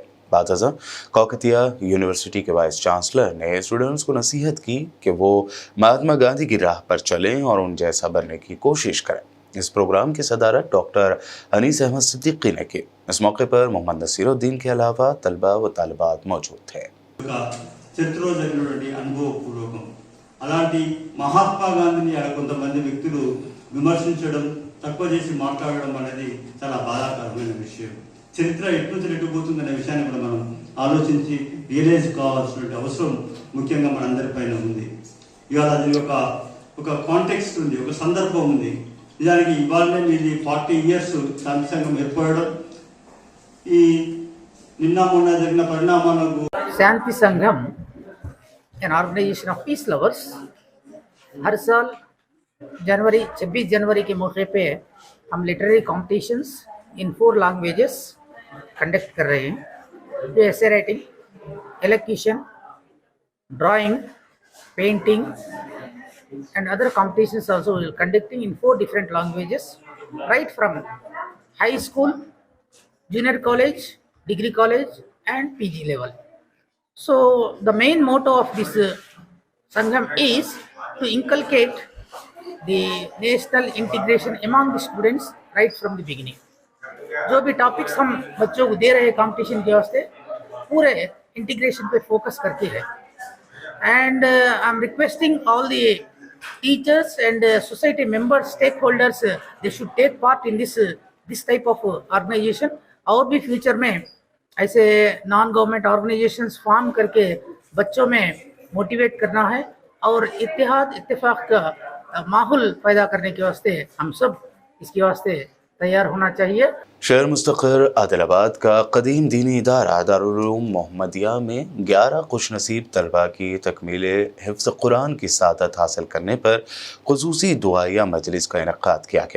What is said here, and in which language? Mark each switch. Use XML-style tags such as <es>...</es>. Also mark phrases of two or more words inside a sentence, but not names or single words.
<ur>بعدازاں کاکتیہ یونیورسٹی کے</ur> <en>vice chancellor</en> <ur>نے اسٹوڈنٹس کو نصیحت کی کہ وہ مہاتما گاندھی کی راہ پر چلیں اور ان جیسا بننے کی کوشش کریں. اس پروگرام کی صدارت ڈاکٹر انیس احمد صدیقی نے کی. اس موقعے پر محمد نصیرالدین کے علاوہ طلبہ و طالبات موجود تھے.</ur> <te>చరిత్రలో జరిగినటువంటి అనుభవపూర్వకం అలాంటి మహాత్మా గాంధీని కొంతమంది వ్యక్తులు విమర్శించడం, తక్కువ చేసి మాట్లాడడం అనేది చాలా బాధాకరమైన విషయం. చరిత్ర ఎటు నుంచి ఎట్టుపోతుందనే విషయాన్ని కూడా మనం ఆలోచించి రియలైజ్ కావాల్సిన అవసరం ముఖ్యంగా మనందరిపైన ఉంది. ఇవాళ అది ఒక కాంటెక్స్ట్ ఉంది, ఒక సందర్భం ఉంది. నిజానికి ఇవాళనే మీది 40 years శాంతి సంఘం ఏర్పడడం, ఈ నిన్న మొన్న జరిగిన పరిణామాలకు</te> <ur>شانتی سنگم</ur> <en>an organisation of peace lovers</en> <ur>ہر سال 26 جنوری کے موقعے پہ ہم</ur> <en>literary competitions in 4 languages conduct</en> <ur>کر رہے ہیں.</ur> <en>जो essay writing, elocution, drawing, painting and other competitions also we will conducting in 4 different languages, right from high school, junior college, degree college and PG level. So the main motto of this Sangam is to inculcate the national integration among the students right from the beginning.</en> <ur>جو بھی ٹاپکس ہم بچوں کو دے رہے ہیں کمپٹیشن کے واسطے پورے انٹیگریشن پہ فوکس کرکے ہے.</ur> <en>and I am requesting all the teachers and society members, stakeholders, they should take part in this type of organization.</en> <ur>اور بھی فیوچر میں ایسے</ur> <en>non government organisations</en> <ur>فارم کرکے بچوں میں موٹیویٹ کرنا ہے اور اتحاد اتفاق کا ماحول پیدا کرنے کے واسطے ہم سب اس کے واسطے تیار ہونا چاہیے. شہر مستقر عادل آباد کا قدیم دینی ادارہ دارالعلوم محمدیہ میں 11 خوش نصیب طلبہ کی تکمیلِ حفظ قرآن کی سعادت حاصل کرنے پر خصوصی دعائیہ مجلس کا انعقاد کیا گیا.</ur>